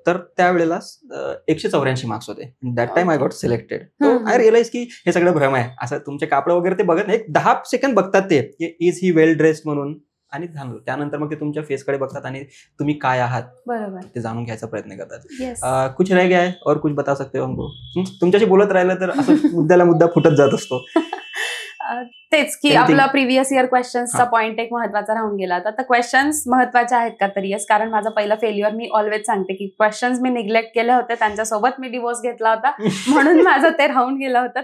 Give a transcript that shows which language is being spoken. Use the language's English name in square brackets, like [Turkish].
[Marathi] तर त्यावेळेला 184 मार्क्स होते. [English] That time I got selected. [Marathi] I realise की हे सगळं भ्रम आहे. असं तुमचे कापड वगैरे ते बघत नाही, 10 सेकंड बघतात ते की इज ही वेल ड्रेस्ड म्हणून, आणि त्यानंतर मग ते तुमच्या फेसकडे बघतात आणि तुम्ही काय आहात बरोबर ते जाणून घ्यायचा प्रयत्न करतात. [Hindi] कुछ रह गया है और कुछ बता सकते हो हमको? [Marathi] तुमच्याशी बोलत राहिलं तर असं मुद्द्याला मुद्दा फुटत जात असतो. तेच की आपला प्रिव्हियस इयर क्वेश्चन्सचा पॉईंट एक महत्वाचा राहून गेला. तर क्वेश्चन्स महत्वाचे आहेत का? तर येस, कारण माझं पहिलं फेल्युअर मी ऑलवेज सांगते की क्वेश्चन्स मी निग्लेक्ट केले होते, त्यांच्यासोबत मी डिवोर्स घेतला होता म्हणून माझं ते राहून गेलं होतं.